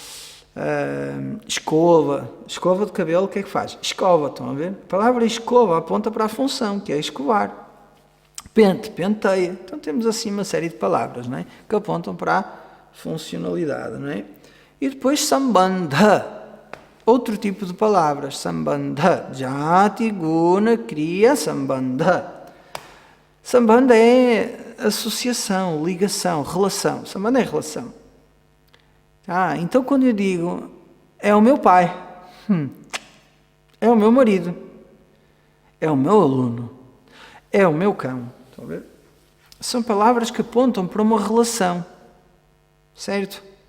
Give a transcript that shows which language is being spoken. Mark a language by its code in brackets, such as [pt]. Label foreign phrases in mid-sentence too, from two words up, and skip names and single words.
[pt] Escova de cabelo, o que é que faz? Escova, estão a ver? A palavra escova aponta para a função, que é escovar. Pente, penteia. Então temos assim uma série de palavras, não é? Que apontam para a funcionalidade, não é? E depois sambandha, outro tipo de palavras, [sa] sambandha, jati, guna, kriya, sambandha. [pt] Sambandha é associação, ligação, relação. Sambandha é relação. Então quando eu digo, é o meu pai, é o meu marido, é o meu aluno, é o meu cão. Estão a ver? São palavras que apontam para uma relação, certo?